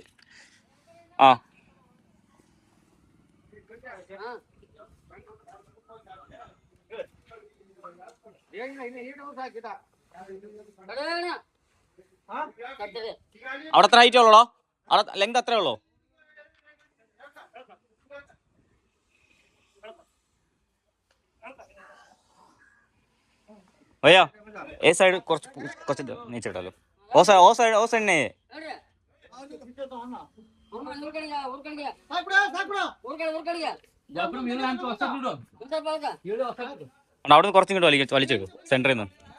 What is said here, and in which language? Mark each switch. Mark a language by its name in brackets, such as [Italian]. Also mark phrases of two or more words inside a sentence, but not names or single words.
[Malayalam] ആ അവിടെ എത്ര ഹൈറ്റ് ഉള്ളോ? അവിടെ ലെങ്ത് അത്രേ ഉള്ളോ? [Hindi] भैया ए साइड कुछ नीचे डालो, ओ साइड नहीं [Malayalam] അവിടുന്ന് കുറച്ചും കൂടെ വലിച്ചേക്കു സെന്ററിൽ നിന്ന്.